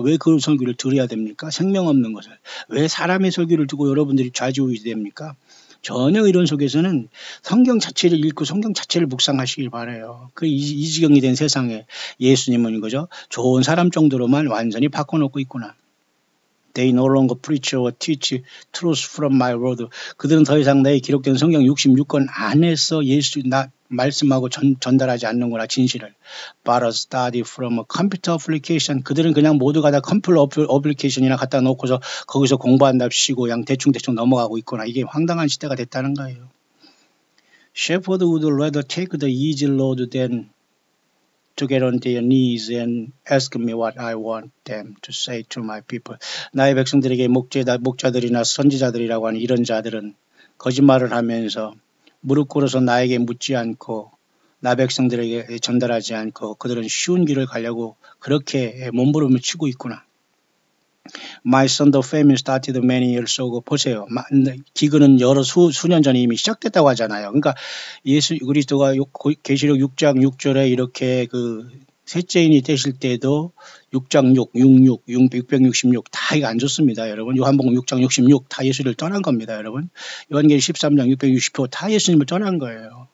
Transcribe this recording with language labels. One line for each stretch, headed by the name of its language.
Korean: 왜 그런 설교를 들어야 됩니까? 생명 없는 것을. 왜 사람의 설교를 두고 여러분들이 좌지우지 됩니까? 전혀 이런 속에서는 성경 자체를 읽고 성경 자체를 묵상하시길 바라요. 이 지경이 된 세상에 예수님은 이거죠. 좋은 사람 정도로만 완전히 바꿔놓고 있구나.
English: They no longer preach or teach truth from my word.
Korean: 그들은 더 이상 내 기록된 성경 66권 안에서 나 말씀하고 전달하지 않는구나 진실을.
English: But a study from a computer application.
Korean: 그들은 그냥 모두가 다 컴퓨터 어플리케이션이나 갖다 놓고서 거기서 공부한답시고 그냥 대충 넘어가고 있구나. 이게 황당한 시대가 됐다는 거예요.
English: Shepherd would rather take the easy road than to get on their knees and ask me what I want them to say to my people.
Korean: 나의 백성들에게 목자들이나 선지자들이라고 하는 이런 자들은 거짓말을 하면서 무릎 꿇어서 나에게 묻지 않고 나 백성들에게 전달하지 않고 그들은 쉬운 길을 가려고 그렇게 몸부림을 치고 있구나.
English: My son, the famine started many years ago.
Korean: 보세요. 기근은 수년 전에 이미 시작됐다고 하잖아요. 그러니까 예수 그리스도가 계시록 6장 6절에 이렇게 셋째인이 되실 때도 6장 666 다 이거 안 좋습니다. 여러분 요한복음 6장 66 다 예수를 떠난 겁니다. 여러분 요한계시 13장 660호 다 예수님을 떠난 거예요.